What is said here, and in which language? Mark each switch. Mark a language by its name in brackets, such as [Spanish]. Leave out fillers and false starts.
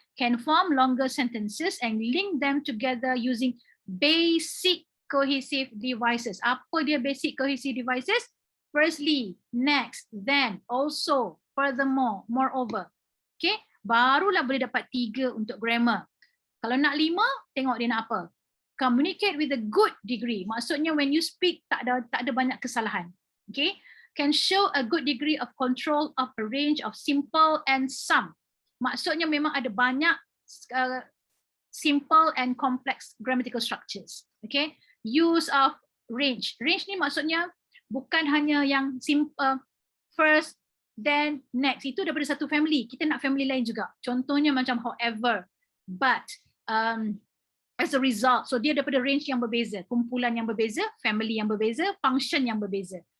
[English] Can form longer sentences and link them together using basic cohesive devices. [Malay] Apa dia [English] basic cohesive devices? Firstly, next, then, also, furthermore, moreover. Okay? [Malay] Barulah boleh dapat 3 untuk grammar. Kalau nak 5, tengok dia nak apa. [English] Communicate with a good degree. Maksudnya when you speak [Malay] tak ada banyak kesalahan. [English] Okay? Can show a good degree of control of a range of simple and some. [Malay] Maksudnya memang ada banyak [English] simple and complex grammatical structures. Okay? Use of range. Range ni [Malay] maksudnya bukan hanya yang [English] simple, first, then, next. [Malay] Itu daripada satu family. Kita nak family lain juga. Contohnya macam however, but, as a result. So dia daripada range yang berbeza, kumpulan yang berbeza, family yang berbeza, function yang berbeza.